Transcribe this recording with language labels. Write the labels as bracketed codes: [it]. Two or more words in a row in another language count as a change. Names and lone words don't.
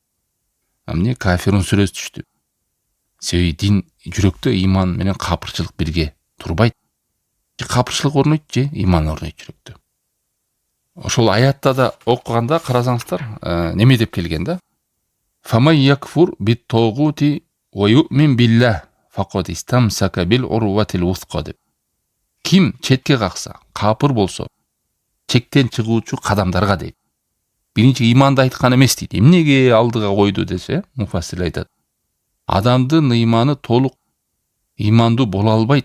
[ky] Эмне кафирун сүрөсү түштү. Себеби дин жүрөктө иман менен капырчылык бирге турбайт. Же капырчылык орнойт, же иман орнойт жүрөктө. Ошол аятта да окуганда карасаңыздар, неме деп келген да? [ar] فمن يكفر بالطاغوت ويؤمن بالله فقد استمسك بالعروة الوثقى деп. [ky] Ким четке какса, капыр болсо, чектен чыгуучу кадамдарга дейт. Биринчи иманды айткан эмес дейт. Эмнеге алдыга койду десе, муфассир айтат. Адамдын иманы толук имандуу боло албайт.